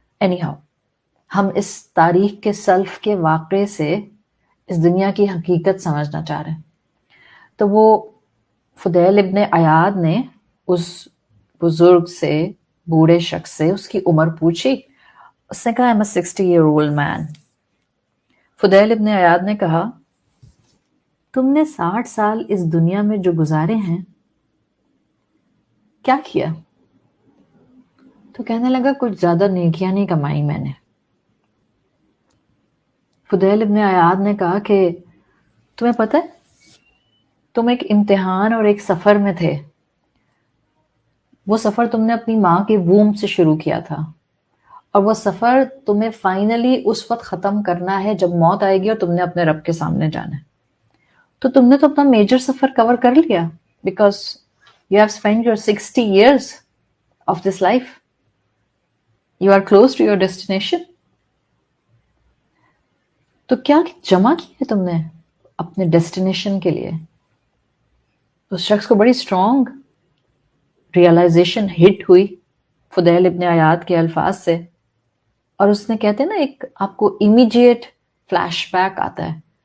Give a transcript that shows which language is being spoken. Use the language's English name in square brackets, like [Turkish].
[Urdu] Any how, ہم اس تاریخ کے سلف کے واقعے سے اس دنیا کی حقیقت سمجھنا چاہ رہے ہیں. تو وہ فضیل ابن عیاض نے اس بزرگ سے, بوڑھے شخص سے اس کی عمر پوچھی. اس نے کہا [English] I'm a 60-year-old man. [Urdu] Fuzail ابن عیاض نے کہا تم نے 60 سال اس دنیا میں جو گزارے ہیں کیا کیا؟ تو کہنے لگا کچھ زیادہ نیکیاں نہیں کمائی میں نے. فضیل ابن عیاض نے کہا کہ تمہیں پتہ ہے تم ایک امتحان اور ایک سفر میں تھے. وہ سفر تم نے اپنی ماں کے ووم سے شروع کیا تھا اور وہ سفر تمہیں فائنلی اس وقت ختم کرنا ہے جب موت آئے گی اور تم نے اپنے رب کے سامنے جانا ہے. تو تم نے تو اپنا میجر سفر کور کر لیا [English] Because you have spend your 60 years of this life. You are close to your destination. [Urdu] تو کیا جمع کیا تم نے اپنے ڈیسٹینیشن کے لیے؟ اس شخص کو بڑی اسٹرانگ ریئلائزیشن ہٹ ہوئی فضیل ابن عیاض کے الفاظ سے، اور اس نے کہتے ہیں نا ایک آپ کو امیجیٹ فلیش بیک آتا ہے.